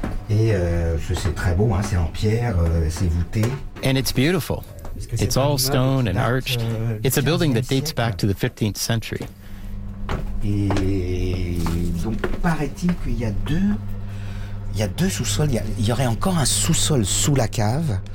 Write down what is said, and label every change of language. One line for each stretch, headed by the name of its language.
French: Et c'est très beau, hein, c'est en pierre, c'est voûté.
English: And it's beautiful. It's all stone and arched. It's a building that dates back to the 15th century.
French: Et donc paraît-il qu'il y a deux sous-sols. Il y aurait encore un sous-sol sous la cave.